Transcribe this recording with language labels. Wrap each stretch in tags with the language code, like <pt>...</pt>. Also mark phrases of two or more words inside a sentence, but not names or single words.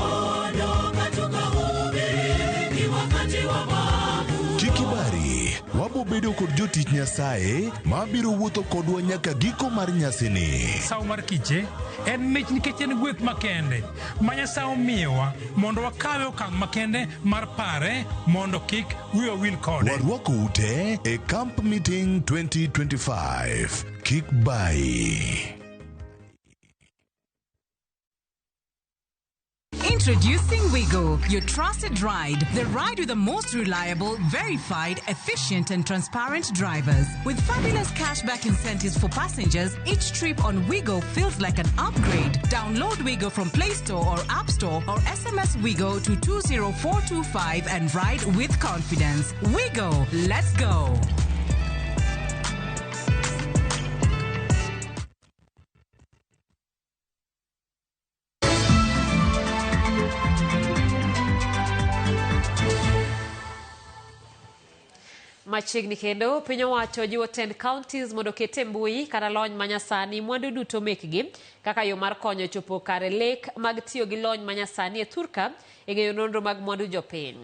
<luo>Kikibari, wabobedo kod jotich Nyasaye mabiro wuotho kodwa nyaka giko mar nyasini. Saw mar kiche en mich nikech en gweth makende ma Nyasaye miyowa mondo wakawe okang' makende mar pare mondo kik wiwa wil kode. Warwako ute e Camp Meeting 2025. Kik bai.</luo> <en>Introducing Wigo, your trusted ride. The ride with the most reliable, verified, efficient and transparent drivers. With fabulous cashback incentives for passengers, each trip on Wigo feels like an upgrade. Download Wigo from Play Store or App Store or SMS Wigo to 20425 and ride with confidence. Wigo, let's go.</en> <luo>Machiegni kendo piny owacho jiwo 10 counties mondo kete mbui kata lony manyasani mwandu duto mekgi kaka yo mar konyo chopo kare lek mag tiyo gi lony manyasani e thurka e ng'eyo nonro mag mwandu jopiny.</luo>